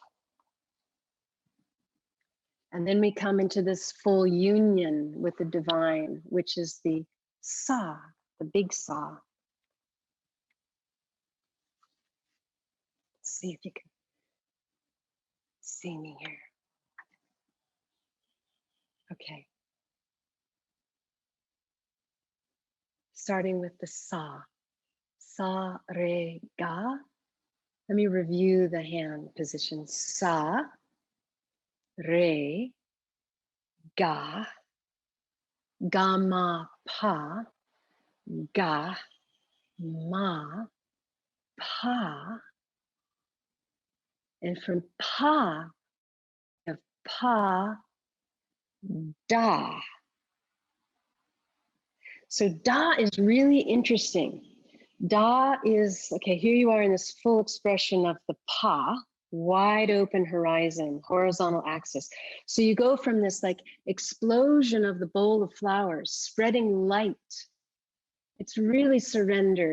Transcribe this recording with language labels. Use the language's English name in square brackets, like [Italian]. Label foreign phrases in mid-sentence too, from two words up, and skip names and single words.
[English] And then we come into this full union with the divine, which is the sa, the big sa. Let's see if you can see me here. Okay. Starting with the sa. Sa, re, ga. Let me review the hand position. Sa, re, ga, ga, ma, pa, ga, ma, pa. And from pa, of pa, da. So da is really interesting Da is, okay, here you are in this full expression of the pa, wide open horizon, horizontal axis. So you go from this like explosion of the bowl of flowers, spreading light. It's really surrendered.